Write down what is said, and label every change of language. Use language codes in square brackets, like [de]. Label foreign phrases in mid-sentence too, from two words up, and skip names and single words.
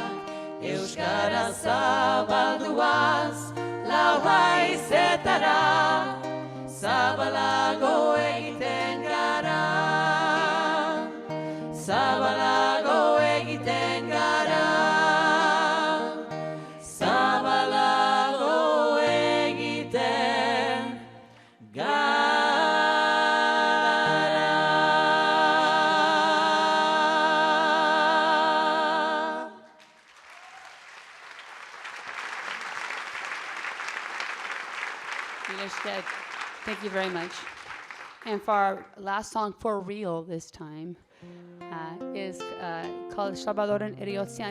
[eu] Euskara zabalduaz lau haizetara, zabalago egiten gara. Zabalago egiten gara. Zabalago egiten gara. [en] Thank you very much. And for our last song, for real this time, is called Salvadorren Eriotzean.